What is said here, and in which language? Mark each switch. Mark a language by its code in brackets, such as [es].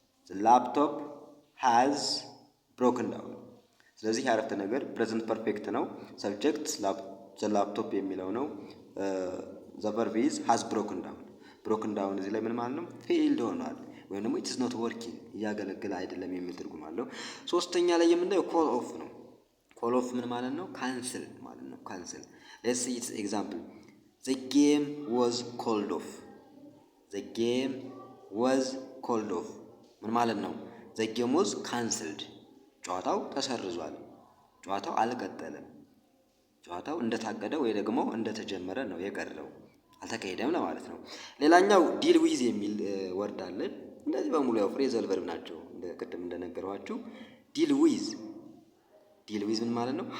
[en] the laptop has broken down [am] ስለዚህ ያረፍተ ነገር [en] present perfect ነው። subject the laptop የሚለው ነው። the verb is has broken down [am] እዚህ ላይ ምን ማለት ነው? failed ሆኗል ወይም ደግሞ [en] it is not working [am] እያገለገለ አይደለም የሚል ትርጉም አለው። ሶስተኛ ላይ የምናየው call off ነው። call off ምን ማለት ነው? [en] cancel [am] ማለት ነው። [en] cancel let's see its example. the game was called off. the game was called off [am] ምን ማለት ነው? [en] the game was cancelled [am] ጨዋታው ተሰርዟል፣ ጨዋታው አልቀጠለም፣ ጨዋታው እንደታቀደ ወይ ደግሞ እንደተጀመረ ነው የቀረው፣ አልተካሄደም ለማለት ነው። ሌላኛው ዲል ዊዝ የሚል ወርድ አለ። እነዚህ በሙሉ ያው phrasal verb ናቸው ቅድም እንደነገርኳችሁ። ዲል ዊዝ ምን ማለት ነው?